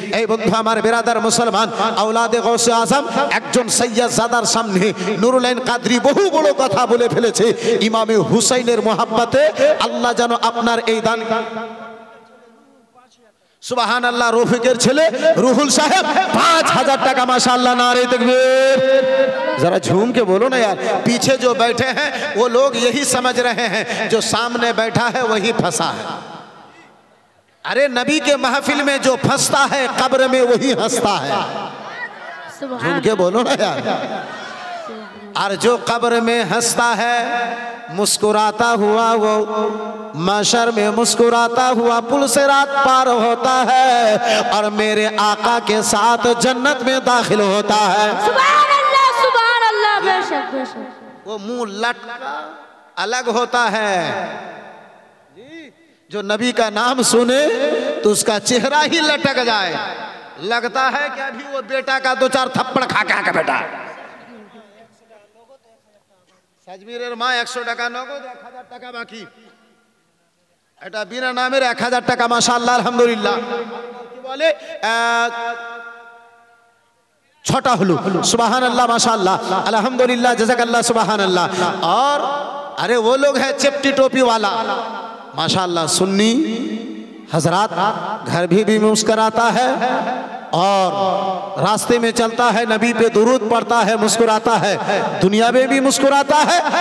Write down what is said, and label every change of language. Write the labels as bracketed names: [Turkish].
[Bangla] এই বন্ধু আমার, বেরাদার মুসলমান, আওলাদে গৌসে আজম একজন সৈয়দজাদার সামনে নুরুল আইন কাদরি বহু বড় কথা বলে ফেলেছে। ইমামে হুসাইনের মোহাব্বতে আল্লাহ যেন আপনার এই দান। সুবহানাল্লাহ, রফিকের ছেলে রুহুল साहब 5000 টাকা, माशाअल्लाह, नारे तकबीर। [Hindi] जरा झूम के बोलो ना यार, पीछे जो बैठे हैं वो लोग यही समझ रहे हैं जो सामने बैठा है वही फंसा है। अरे नबी के महफिल में जो फंसता है कब्र में वही हंसता है। झूम के बोलो ना यार। और जो कब्र में हंसता है मुस्कुराता हुआ वो महशर में मुस्कुराता हुआ पुल से रात पार होता है और मेरे आका के साथ जन्नत में दाखिल होता है। सुभान अल्लाह, बेशक बेशक। वो मुंह लटका अलग होता है। जो नबी का नाम सुने तो उसका चेहरा ही लटक जाए, लगता है कि अभी वो बेटा का 2-4 थप्पड़ खा के बेटा। [Bangla] সাজমিরের মা 100 টাকা নগদ, 1000 টাকা বাকি। এটা বিনা নামের 1000 টাকা, মাশাআল্লাহ, আলহামদুলিল্লাহ। কি বলে 6টা হলো। [Hindi] সুবহানাল্লাহ, माशाअल्लाह, अल्हम्दुलिल्लाह, जज़ाकल्लाह, सुबहानल्लाह। और अरे वो लोग है चपटी टोपी वाला, माशाअल्लाह, सुन्नी हजरात, घर भी मुस्कुराता है और रास्ते में चलता है, नबी पे दुरूद पढ़ता है, मुस्कुराता है, दुनिया में भी मुस्कुराता है।